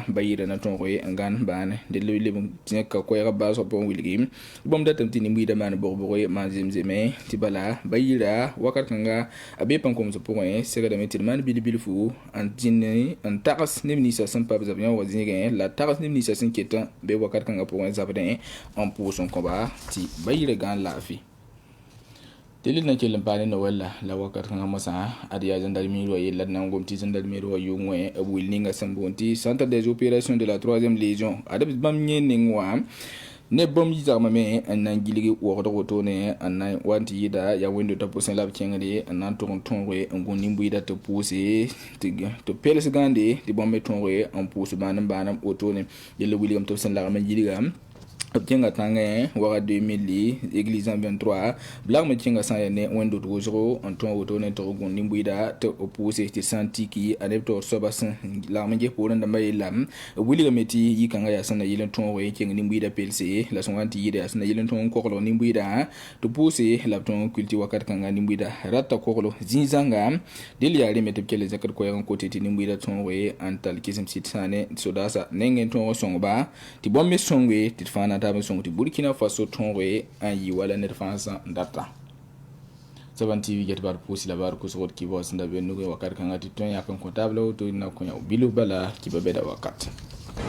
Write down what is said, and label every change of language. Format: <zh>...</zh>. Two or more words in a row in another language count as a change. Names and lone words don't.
<ro>ba yɩɩda na tõoge n gãn baane dẽ leb n zẽka koɛɛgã baasg pʋgẽ wilgi bãmb datame tɩ nin-buiidã maan bʋg-bʋge maan zemzeme tɩ bala ba yɩɩra wakat kãnga a bee pãn-koms pʋgẽ segdame tɩ d maan bil-bilfu n zĩnd n tags neb ninsã sẽn pa b zab yãmba zĩigẽ la tags neb ninsã sẽn ket bee wakat kãngã pʋgẽ zabdẽ n pʋʋs n kõba tɩ ba yɩɩra gãn laafɩ tɩ na kell n paa ne Noël la wakat kãngã mosã ad yaa gendarmerie wã yella d na n gom tɩ gendarmerie wã yʋng wẽ b wil ninga sẽn boond tɩ</ro> <fr>centre des opérations de la 3e légion</fr> <ro>ad b bãmb yẽ ning wã ne bãmb yɩ zagmame n na n gilgi wogd wotone n na wa n tɩ yɩɩda yaa wẽndo t'a pʋsẽ la b kẽngde n na n tʋg n tõoge n gũ nin-buiidã tɩ pʋʋse tɩ pels gãnde tɩ bãmb me tõoge n pʋʋs bãanem wotone yella wilgame tɩ b sẽn lagm n yɩlga b kẽnga tãngẽ waga 2000 église en 23 blagme kẽnga sã n yaa ne wẽndo d wʋsgo n tõog wotone tɩg gũ nin-buiidã tɩ b pʋʋse tɩ sã n tiki a neb taoor soaba sẽn lagm n ges poorẽ dãmbã yellame b wilgame tɩ yɩ-kãngã yaa sẽn na yɩl n tõoge kẽng nin-buiidã pelse la sẽn wa n tɩ yɩɩda yaa sẽn na yɩl n tõog n koglg nin-buiidã tɩ pʋʋse la b tõog n kul tɩ wakat kãngã nin-buiidã rata koglo zĩ-zãnga dẽl yaa reme tɩ b kell n zẽkd koɛɛg n kote tɩ nin-buiidã tõoge n tall kɩsem sɩd sã ne sodaasã nengẽ n tõog n sõngba tɩ bãmb me sõnge tɩ d fãa na n tab n sõng tɩ Burkina Faso tõoge n yɩ wala ned fãa sã n data 7TV get bar pʋʋs la bar kʋsgd kɩba sẽn da be nugẽ wakat kãngã tɩ tõe n yãk n kõ taab la woto na kõ yã bilu bala kɩba bɛda wakat</ro>